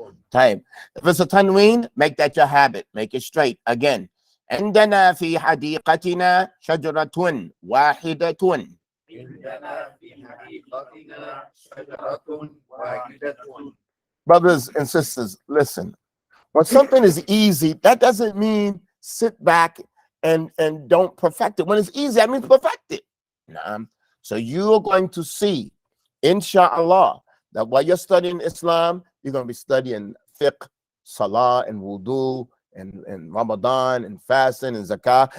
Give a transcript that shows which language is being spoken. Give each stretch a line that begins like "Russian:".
English: طيب, if it's a tanween, make that your habit. Make it straight.
Arabic: Again. عندنا في حديقتنا شجرة واحدة. عندنا في حديقتنا شجرة واحدة.
English: Brothers and sisters, listen. When something is easy, that doesn't mean sit back and don't perfect it. When it's easy, that means perfect it. So you're going to see, inshallah, that while you're studying Islam, you're going to be studying fiqh, salah, and wudu, and Ramadan, and fasting, and zakah.